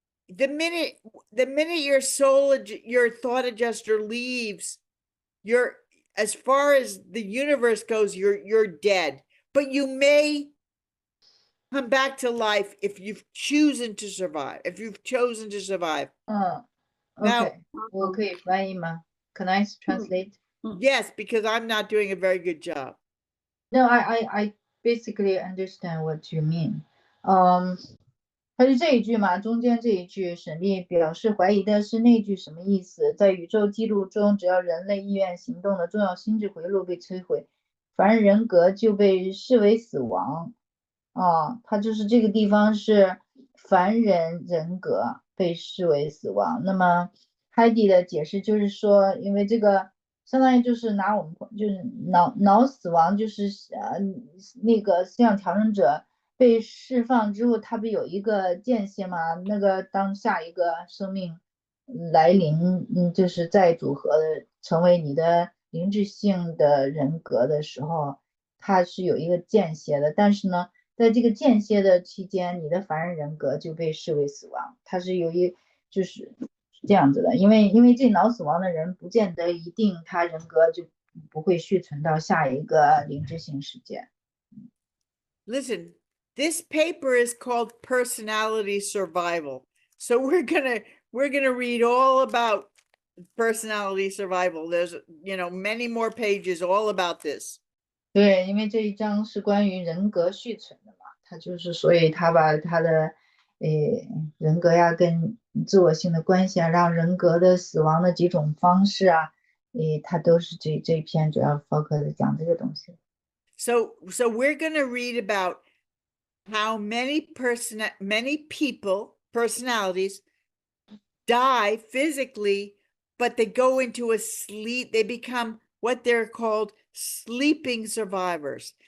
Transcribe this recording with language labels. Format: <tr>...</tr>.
<en>The minute your soul, your thought adjuster leaves, you're, as far as the universe goes, you're dead, but you may come back to life if you've chosen to survive. Now,</en> <zh>OK，我可以翻译吗？ Can I translate?</zh> <en>yes, because I'm not doing a very good job. No, I basically understand what you mean.</en> <zh>它是这一句嘛，中间这一句，沈丽表示怀疑的是那句什么意思？在宇宙记录中，只要人类意愿行动的重要心智回路被摧毁，凡人格就被视为死亡。它就是这个地方是凡人人格被视为死亡。那么 Heidi 的解释就是说，因为这个相当于就是拿我们就是脑死亡，就是那个思想调整者被释放之后，他不有一个间歇吗？那个当下一个生命来临，就是再组合的成为你的灵智性的人格的时候，它是有一个间歇的。但是呢，在这个间歇的期间，你的凡人人格就被视为死亡，它是就是这样子的。因为这脑死亡的人，不见得一定他人格就不会续存到下一个灵智性世界。</zh> <en>Listen, this paper is called Personality Survival. So we're gonna read all about personality survival. There's many more pages all about this.</en> <zh>对，因为这一章是关于人格续存的嘛，他就是所以他把他的人格呀跟自我性的关系啊，让人格的死亡的几种方式啊，他都是这一篇主要 focus 讲这个东西。</zh> <en>So we're gonna read about how many people, personalities, die physically, but they go into a sleep. They become what they're called sleeping survivors.</en>